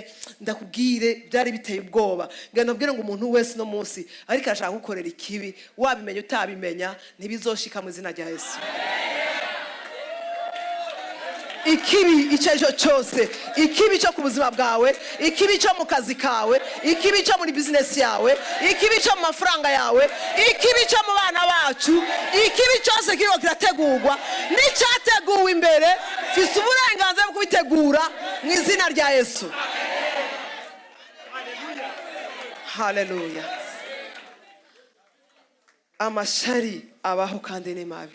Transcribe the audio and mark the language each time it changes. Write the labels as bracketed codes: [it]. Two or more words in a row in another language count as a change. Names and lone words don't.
[rn] Ndakubwire byari biteye ubwoba. Ngenda mbwira ngo umuntu wese no munsi ariko ashaka gukorera ikibi, wabimenya utabimenya ntibizoshika mu izina rya Yesu. Ikibi icyo cyose, ikibi cyo ku buzima bwawe, ikibi cyo mu kazi kawe, ikibi cyo muri business yawe, ikibi cyo mu mafaranga yawe, ikibi cyo mu bana bacu, ikibi cyose kiriko kirategurwa n'icyateguwe imbere, fise uburenganzira bwo kubitegura mu izina rya Yesu. Haleluya. Amashari abaho kandi ni mabi.